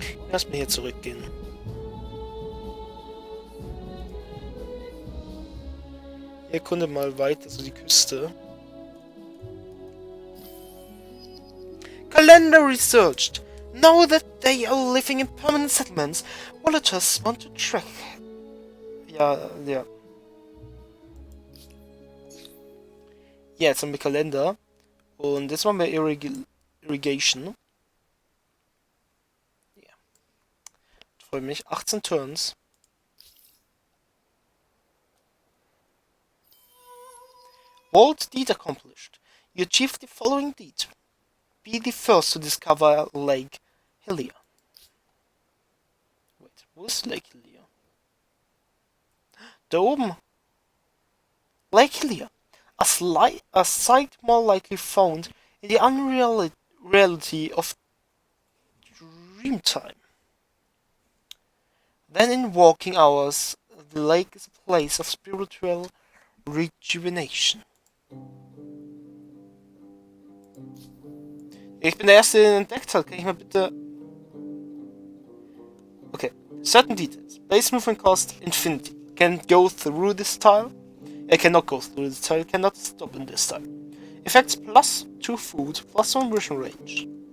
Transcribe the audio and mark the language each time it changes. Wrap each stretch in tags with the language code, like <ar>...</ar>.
<de>Erstmal hier zurückgehen. Erkunde mal weiter so die Küste.</de> <en>Calendar researched. Now that they are living in permanent settlements, villagers want to track.</en> <de>Ja. Ja, jetzt haben wir Kalender. Und jetzt machen wir Irrigation. Ja. Freue mich. 18 Turns.</de> <en>Bold deed accomplished. You achieve the following deed. Be the first to discover Lake Hillier. Wait,</en> <de>wo ist Lake Hillier? Da oben. Lake Hillier.</de> <en>A sight more likely found in the unreality of dreamtime. Then in walking hours, the lake is a place of spiritual rejuvenation.</en> <de>Ich bin der Erste, der ihn entdeckt hat. Kann ich mal bitte...</de> <en>Okay. Certain details. Base movement cost infinity. Can go through this tile. I cannot go through this tile. Cannot stop in this tile. Effects plus 2 food, plus 1 vision range.</en>